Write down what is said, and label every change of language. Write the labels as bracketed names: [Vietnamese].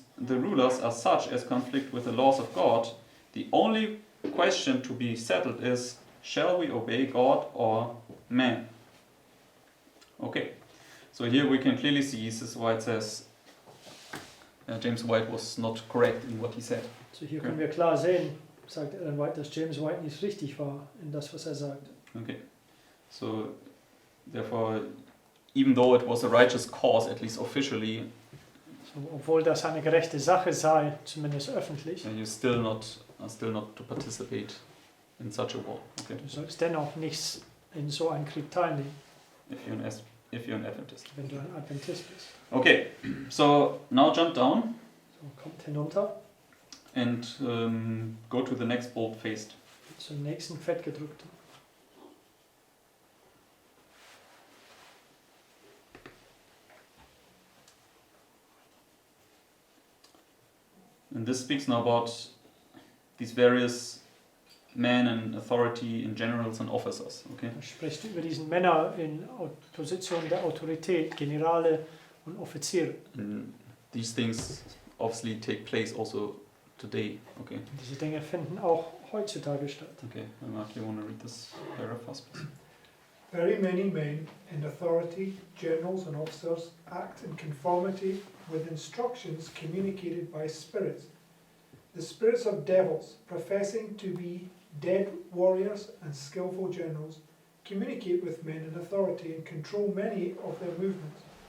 [English] the rulers are such as conflict with the laws of God, the only question to be settled is, shall we obey God or man? Okay, so here we can clearly see, this is why it says James White was not correct in what he said. [German] So hier können wir klar sehen, sagt Ellen White, dass James White nicht richtig war in das, was er sagt. [English] Okay, so therefore, even though it was a righteous cause, at least officially, [German] So, obwohl das eine gerechte Sache sei, zumindest öffentlich, [English] you're still not to participate in such a war. Okay, [German] du sollst dennoch nicht in so einen Krieg teilnehmen, [English] if you're an Adventist. [German] wenn du ein Adventist bist. [English] Okay, so now jump down [German] So, kommt hinunter [English] and go to the next bold-faced. [German] zum nächsten Fettgedruckten. [English] And this speaks now about these various men in authority, in generals and officers. Okay, [German] Er spricht über diesen Männer in Position der Autorität, Generale und Offiziere. [English] and these things obviously take place also today. Okay, [German] Und diese Dinge finden auch heutzutage statt. [English] okay. Mark, you want to read this paragraph, please? Very many men in authority, generals and officers, act in conformity with instructions communicated by spirits. The spirits of devils, professing to be dead warriors and skillful generals, communicate with men in authority and control many of their movements.